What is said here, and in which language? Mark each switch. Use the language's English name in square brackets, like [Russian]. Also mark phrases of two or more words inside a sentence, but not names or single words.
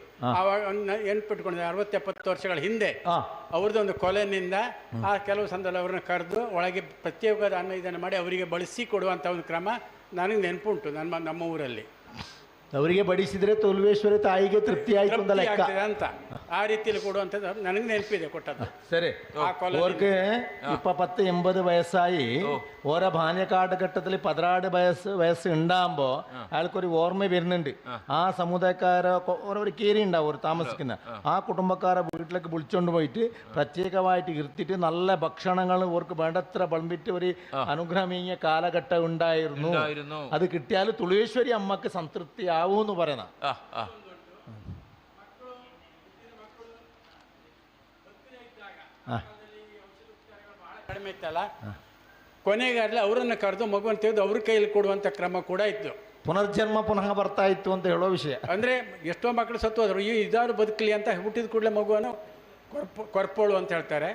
[Kannada] ಆವಾಗ ನೆನ್ಪಿಟ್ಕೊಂಡಿದ್ದೆ 60-70 ವರ್ಷಗಳ ಹಿಂದೆ ಅವ್ರದ್ದೊಂದು ಕೊಲೆನಿಂದ ಆ ಕೆಲವು ಸಂದರ್ಭ ಅವ್ರನ್ನ ಕರೆದು ಒಳಗೆ ಪ್ರತ್ಯೇಕವಾದ ಅನ್ನ ಇದನ್ನು ಮಾಡಿ ಅವರಿಗೆ ಬಳಸಿ ಕೊಡುವಂಥ ಒಂದು ಕ್ರಮ ನನಗೆ ನೆನಪುಂಟು ನಮ್ಮ ಊರಲ್ಲಿ. ಅವರಿಗೆ ಬಡಿಸಿದರೆ ತುಳುವೇಶ್ವರಿ ತಾಯಿಗೆ ತೃಪ್ತಿ ಆಯಿತು ಅಂತ ಲೆಕ್ಕ ಅಂತ ಆ ರೀತಿಯಲ್ಲಿ ಕೊಡುವಂಥದ್ದು ನನಗೆ ನೆನಪಿದೆ ಕೊಟ್ಟದ್ದು. ಸರಿ, [Malayalam] ഓർക്ക് ഇപ്പൊ 10-80 വയസ്സായി ഓരോ ഭാന്യക്കാട്ടുഘട്ടത്തിൽ 16 വയസ്സ് ഉണ്ടാകുമ്പോൾ അയാൾക്കൊരു ഓർമ്മ വരുന്നുണ്ട്. ആ സമുദായക്കാരെ ഒരു കേരി ഉണ്ടാവും ഒരു താമസിക്കുന്ന ആ കുടുംബക്കാരെ വീട്ടിലേക്ക് വിളിച്ചുകൊണ്ട് പോയിട്ട് പ്രത്യേകമായിട്ട് ഇരുത്തിയിട്ട് നല്ല ഭക്ഷണങ്ങൾ ഓർക്ക് വേണ്ടത്ര വിളമ്പിട്ട് ഒരു അനുഗ്രഹമീയ കാലഘട്ടം ഉണ്ടായിരുന്നു. അത് കിട്ടിയാൽ തുളുവേശ്വരി അമ്മക്ക് സംതൃപ്തി ആവൂന്ന് പറയണ. [Kannada] ಕಡಿಮೆ ಇತ್ತಲ್ಲ, ಕೊನೆಗಾಗಲೇ ಅವರನ್ನು ಕರೆದು ಮಗುವನ್ನು ತೆಗೆದು ಅವ್ರ ಕೈಯಲ್ಲಿ ಕೊಡುವಂಥ ಕ್ರಮ ಕೂಡ ಇತ್ತು. ಪುನರ್ಜನ್ಮ ಪುನಃ ಬರ್ತಾ ಇತ್ತು ಅಂತ ಹೇಳೋ ವಿಷಯ. ಅಂದರೆ ಎಷ್ಟೋ ಮಕ್ಕಳು ಸತ್ತು ಹೋದ್ರು, ಇದಾರು ಬದುಕಲಿ ಅಂತ ಹುಟ್ಟಿದ ಕೂಡಲೇ ಮಗುವನ್ನು ಕೊರ್ಪೋಳು ಅಂತ ಹೇಳ್ತಾರೆ.